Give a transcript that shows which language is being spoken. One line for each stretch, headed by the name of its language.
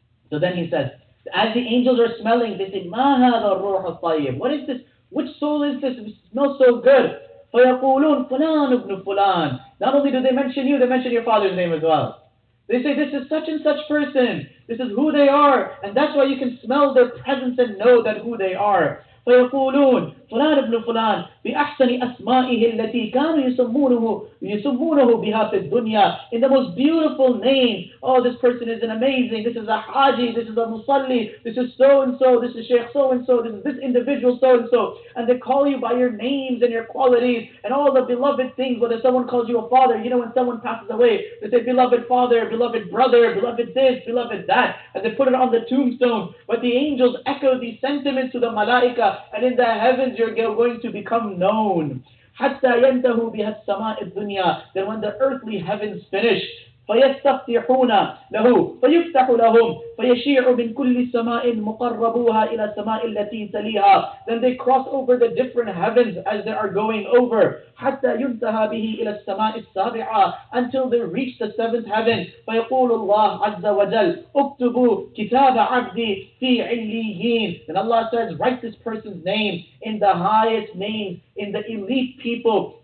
English: So then he says, as the angels are smelling, they say,
Arabic: مَا هَذَا الرُّوحُ الطَّيِّبُ.
English: What is this? Which soul is this? It smells so good.
Arabic: فَيَقُولُونَ فُلَانُ ابْنُ فُلَانُ.
English: Not only do they mention you, they mention your father's name as well. They say, this is such and such person. This is who they are. And that's why you can smell their presence and know that who they are.
Arabic: فيقولون فلان ابن فلان بأحسن أسمائه التي كانوا يسمونه بها في الدنيا.
English: In the most beautiful name. Oh, this person is an amazing. This is a haji. This is a musalli. This is so and so. This is Sheikh so and so. This is this individual so and so. And they call you by your names and your qualities and all the beloved things. Whether someone calls you a father, you know, when someone passes away, they say beloved father, beloved brother, beloved this, beloved that, and they put it on the tombstone. But the angels echo these sentiments to the malaika. And in the heavens you're going to become known.
Arabic: حَتَّى يَنْتَهُ بِهَا السَّمَاءِ الدُّنْيَا.
English: Then when the earthly heavens finish,
Arabic: فَيَسْتَفْتِحُونَ لَهُ فَيُفْتَحُ لَهُمْ فَيَشِيعُ مِنْ كُلِّ سَمَاءٍ مُقَرَّبُوهَا إِلَى السَّمَاءِ الَّتِي تَلِيهَا.
English: Then they cross over the different heavens as they are going over.
Arabic: حَتَّى يُنْتَهَى بِهِ إِلَى السَّمَاءِ السَّابِعَةِ.
English: Until they reach the seventh heaven.
Arabic: فَيَقُولُ اللَّهُ عَزَّ وَجَلَّ اكْتُبُوا كِتَابَ عَبْدِي فِي عِلِّيِّينَ.
English: Then Allah says, write this person's name in the highest names, in the elite people.